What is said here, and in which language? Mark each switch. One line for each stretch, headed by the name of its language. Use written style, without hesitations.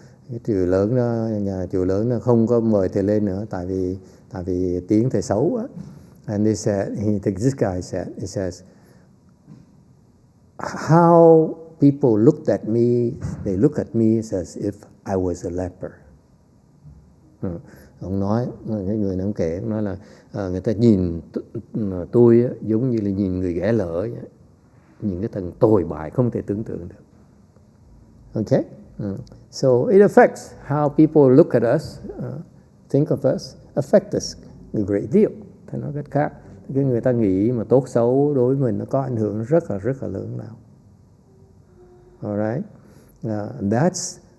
Vietnamese: Cái chùa lớn đó, nhà chùa lớn nó không có mời thầy lên nữa tại vì tiếng thầy xấu á.
English: And they said, this guy said, he says, how people looked at me, they look at me as if I was a leper.
Vietnamese: Ông nói, cái người ông kể, ông nói là người ta nhìn tôi giống như là nhìn người ghẻ lỡ, nhìn cái thằng tồi bại không thể tưởng tượng được.
English: Okay? So it affects how people look at us, think of us, affect us a great deal.
Vietnamese: Thay nói cách khác, cái người ta nghĩ mà tốt xấu đối với mình nó có ảnh hưởng rất là lớn lao.
English: Alright? That's